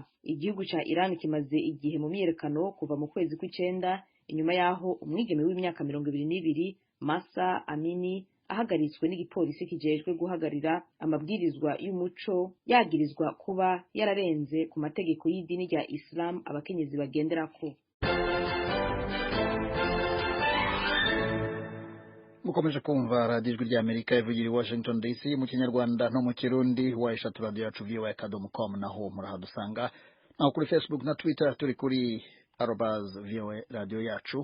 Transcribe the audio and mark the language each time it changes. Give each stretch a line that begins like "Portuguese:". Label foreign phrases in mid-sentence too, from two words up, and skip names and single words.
Rundi: Igihugu ca Iran kimaze igihe mu myiyerekano kuva mu kwezi kw'icenda inyuma yaho umwigeme w'imyaka 22 Masa Amini ahagaritswe n'igipolisi kijejwe guhagarira amabwirizwa y'umuco yagirizwa kuba yararenze ku mategeko y'idini rya Islam abakenyezi bagenderako.
Kinyarwanda: mukomeje kumva radiyo ijwi ry'Amerika ivugira i Washington DC mu kinyarwanda no mu kirundi wa eshatu radiyo yacu voa.com naho murahadusanga naho kuri Facebook na Twitter turi kuri @voa radio yacu.